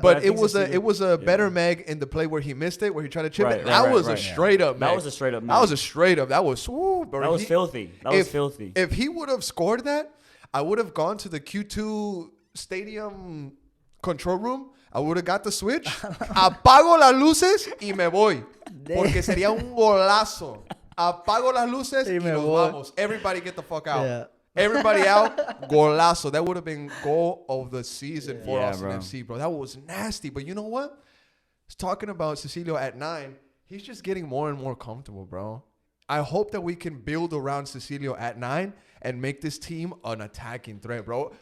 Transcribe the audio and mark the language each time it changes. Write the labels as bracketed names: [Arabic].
[English] But it was a better meg in the play where he missed it, where he tried to chip it. That was a straight up meg. That was a straight up meg. That was a straight up. That was bro. That was filthy. That was filthy. If he would have scored that, I would have gone to the Q2 stadium control room. I would have got the switch. [Spanish] Apago las luces y me voy. Porque sería un golazo. Apago las luces y nos vamos. [English] Everybody get the fuck out. Yeah. Everybody out. Golazo. That would have been goal of the season for Austin bro. FC, bro. That was nasty. But you know what? Talking about Cecilio at 9, he's just getting more and more comfortable, bro. I hope that we can build around Cecilio at 9 and make this team an attacking threat, bro.